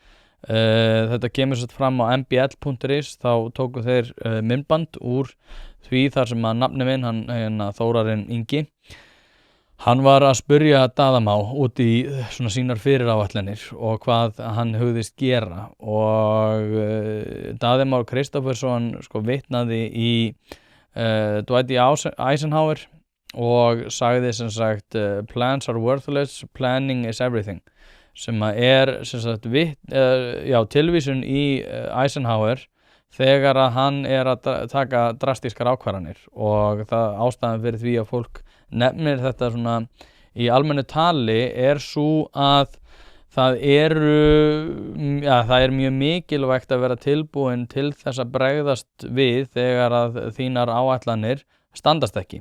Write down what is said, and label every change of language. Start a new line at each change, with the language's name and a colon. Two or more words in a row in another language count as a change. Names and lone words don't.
Icelandic: Þetta kemur svo fram á mbl.is, þá tóku þeir myndband úr því þar sem að nafni minn, Þórarinn Ingi, hann var að spyrja Daða Má út í svona sínar fyriráætlanir og hvað hann hugðist gera og Daði Már Kristófersson vitnaði í Dwight Eisenhower og sagði sem sagt
English: plans are worthless, planning is everything,
Icelandic: sem að sem sagt tilvísun í Eisenhower þegar að hann að taka drastískar ákvarðanir og það ástæðan fyrir því að fólk nefnir þetta svona í almennu tali sú að það er mjög mikilvægt að vera tilbúin til þess að bregðast við þegar að þínar áætlanir standast ekki.